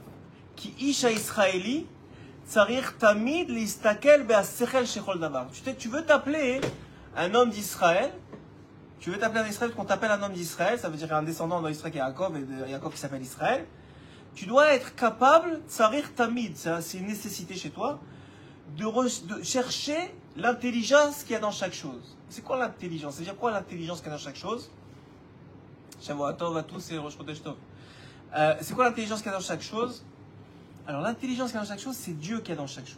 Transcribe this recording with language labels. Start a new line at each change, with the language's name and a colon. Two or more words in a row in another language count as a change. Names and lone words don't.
Hebrew: כי איש ישראלי.
French: Tu veux t'appeler un homme d'Israël, qu'on t'appelle un homme d'Israël, ça veut dire un descendant d'Israël qui est Jacob, et de Jacob qui s'appelle Israël. Tu dois être capable,
Hebrew: צריך תמיד,
French: c'est une nécessité chez toi, de chercher l'intelligence qu'il y a dans chaque chose. C'est quoi l'intelligence? C'est-à-dire quoi l'intelligence qu'il y a dans chaque chose? Shavuatov à tous et
Hebrew: ראש חודש טוב.
French: C'est quoi l'intelligence qu'il y a dans chaque chose? Alors, l'intelligence qu'il y a dans chaque chose, c'est Dieu qui est dans chaque chose.